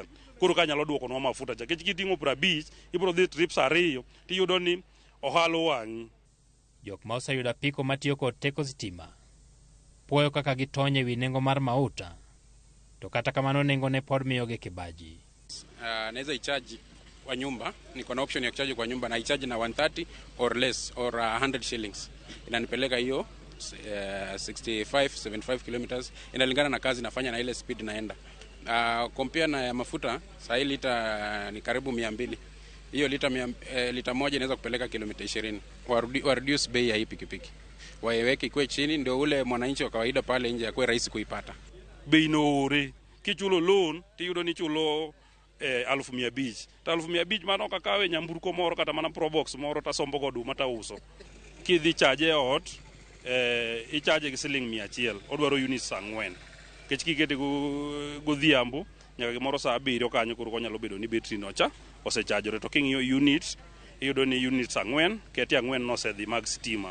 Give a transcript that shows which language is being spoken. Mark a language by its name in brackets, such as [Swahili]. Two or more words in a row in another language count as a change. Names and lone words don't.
[Luo (Kenya and Tanzania)] Koro ka nyalo duoko no mafuta cha. Kech kiting'o 50, ibro dhi trips 2 tiyudo ni ohalo wang'i. Jok ma oseyudo apiko matiyo kod teko stima puoyo kaka gitonye wi nengo mar mauta, to kata kamano nengo ne pod miyo gi kibaji. [Swahili] Naweza icharge kwa nyumba, niko na option ya kucharge kwa nyumba, na icharge na 130 [English] or less or 100 shillings. [Swahili] Inanipeleka hiyo 65-75 kilometers, inalingana na kazi nafanya na ile speed naenda. Compare na ya mafuta, saa hii lita ni karibu 200. Hiyo lita moja inaweza kupeleka kilomita 20. Wa reduce bei ya hii pikipiki, waiweke ikuwe chini, ndio ule mwananchi wa kawaida pale nje akuwe rahisi kuipata. [Luo (Kenya and Tanzania)] Bei nore kichulo loan tiyudo ni chulo 1500. Ta 1500 mano kakawe nyamburko moro kata mana probox moro ta sombo godu mata uso. Kidhi charge ot i-charge gi siling 100, odwaro units 4. Kech kikete godhiambo nyaka gimoro saa 7 kanyo koro konyalo bedo ni betri nocha osechajore, to king'iyo unit iyudo ni units 4, keti 4 nosedhi mag stima.